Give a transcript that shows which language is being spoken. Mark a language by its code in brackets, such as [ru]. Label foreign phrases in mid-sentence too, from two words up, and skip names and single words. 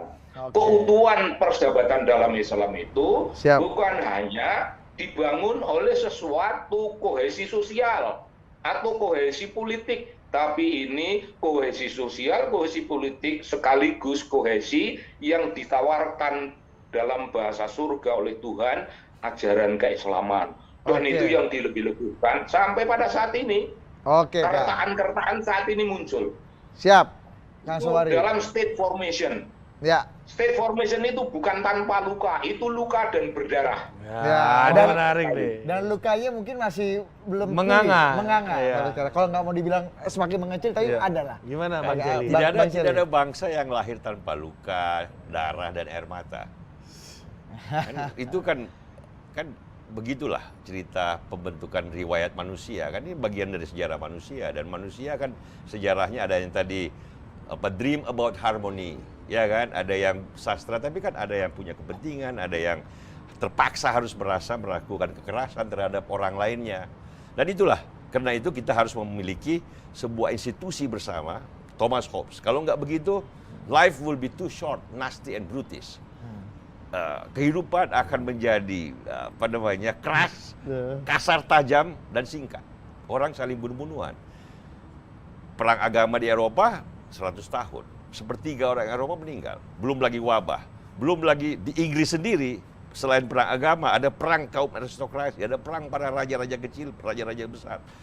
[id] Keutuhan persahabatan dalam Islam itu bukan hanya dibangun oleh sesuatu kohesi sosial atau kohesi politik, tapi ini kohesi sosial, kohesi politik sekaligus kohesi yang ditawarkan dalam bahasa surga oleh Tuhan, ajaran keislaman. Dan itu yang dilebih-lebihkan sampai pada saat ini. Kertaan-kertaan saat ini muncul. Siap, Kang Sobari. [en] Dalam state formation. [id] Ya. [en] State formation [id] itu bukan tanpa luka, itu luka dan berdarah. Ya, ada menarik nih. Dan lukanya mungkin masih belum menganga. Ya. Kalau nggak mau dibilang semakin mengecil, tapi ada lah. Gimana Bang Celi? Tidak ada bangsa yang lahir tanpa luka, darah, dan air mata. Itu kan begitulah cerita pembentukan riwayat manusia, kan ini bagian dari sejarah manusia, dan manusia kan sejarahnya ada yang tadi [en] dream about harmony, [id] ya kan, ada yang sastra, tapi kan ada yang punya kepentingan, ada yang terpaksa harus melakukan kekerasan terhadap orang lainnya, dan itulah karena itu kita harus memiliki sebuah institusi bersama. [en] Thomas Hobbes, [id] kalau nggak begitu [en] life will be too short, nasty and brutish. [id] Kehidupan akan menjadi keras, kasar, tajam, dan singkat. Orang saling bunuh-bunuhan. Perang agama di Eropa 100 tahun. Sepertiga orang Eropa meninggal. Belum lagi wabah. Belum lagi di Inggris sendiri, selain perang agama, ada perang kaum aristokrasi, ada perang para raja-raja kecil, raja-raja besar.